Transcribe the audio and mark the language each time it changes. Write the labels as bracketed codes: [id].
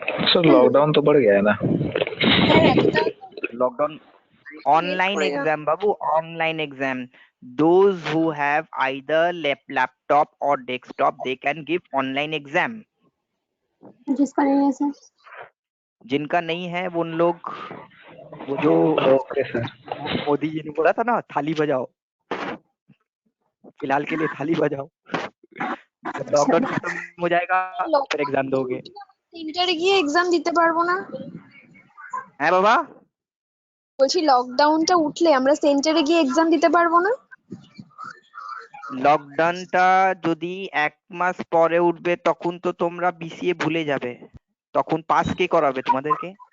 [hi] Sir lockdown तो बढ़ गया है ना? Lockdown online exam Babu, online exam. [en] Those who have either laptop or desktop, they can give online exam. [hi] जिसका नहीं है सर? जिनका नहीं है वो उन लोग, वो जो ओके सर। मोदी जी ने बोला था ना, थाली बजाओ, फिलहाल के लिए थाली बजाओ। जब लॉकडाउन खत्म हो जाएगा फिर एग्जाम दोगे। [bn] সেন্টারে গিয়ে এক্সাম দিতে পারবো না? হ্যাঁ বাবা, বলছি লকডাউনটা উঠলে আমরা সেন্টারে গিয়ে এক্সাম দিতে পারবো না? লকডাউনটা যদি 1 মাস পরে উঠবে তখন তো তোমরা বিসিএ ভুলে যাবে, তখন পাস কে করাবে তোমাদেরকে?